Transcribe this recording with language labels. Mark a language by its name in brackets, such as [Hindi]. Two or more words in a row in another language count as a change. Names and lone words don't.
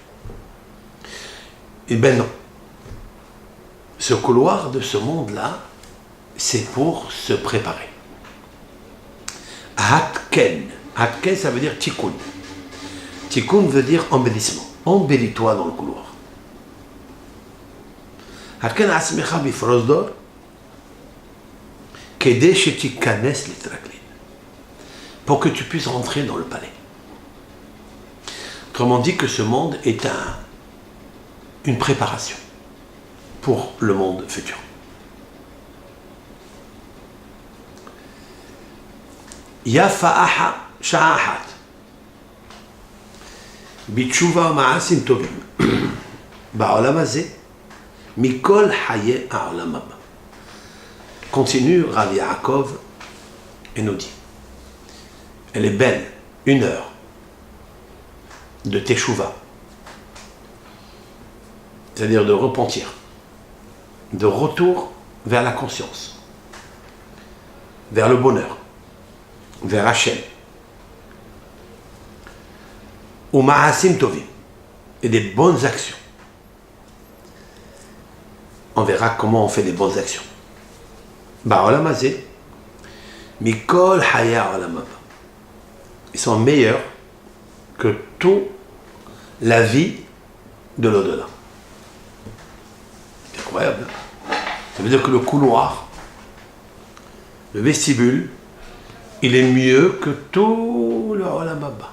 [French] Eh bien non. Ce couloir de ce monde-là, c'est pour se préparer. Hatken. Hatken, ça veut dire tikkun. Tikkun veut dire embellissement. Embellis-toi dans le couloir. [Hebrew] התקן עצמך בפרוזדור, כדי שתכנס לטרקלין. [French] Pour que tu puisses rentrer dans le palais. Autrement dit que ce monde est une préparation pour le monde futur. [Hebrew] יפה שעה אחת בתשובה מעשים טובים בעולם הזה מכל חיי העולם הבא. [French] Continue Rabbi Yaakov et nous dit, elle est belle, 1 heure de teshuva, c'est-à-dire de repentir, de retour vers la conscience, vers le bonheur, vers Hachem, ou [Hebrew] מעשים טובים, [French] et des bonnes actions. On verra comment on fait des bonnes actions. [Hebrew] בעולם הזה, מכל חיי העולם הבא. [French] Ils sont meilleurs que toute la vie de l'au-delà. C'est incroyable. Ça veut dire que le couloir, le vestibule, il est mieux que tout le [Hebrew] עולם הבא.